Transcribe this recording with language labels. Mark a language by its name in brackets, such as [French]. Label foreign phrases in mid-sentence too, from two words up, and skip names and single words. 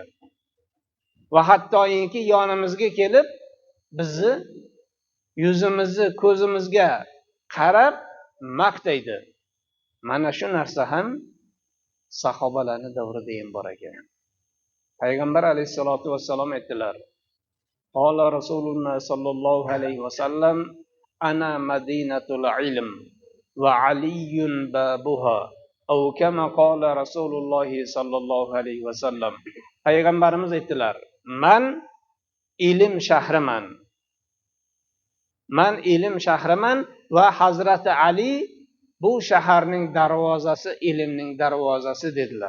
[Uzbek] Va hattoki yonimizga kelib bizni yuzimizni, ko'zimizga qarab maqtaydi. Mana shu narsa ham sahobalarning davrida ham bor ekan. Payg'ambar [Arabic] عليه الصلاة والسلام [Uzbek] aytdilar: [Arabic] "قال رسول الله صلى الله عليه وسلم أنا مدينة العلم وعلي بابها." أو كما قال رسول الله صلى الله عليه وسلم. [Uzbek] Payg'ambarimiz aytdilar: "Man ilm shahriman. Man ilm shahriman va Hazrati Ali bu shaharning darvozasi, ilmning darvozasi" dedilar.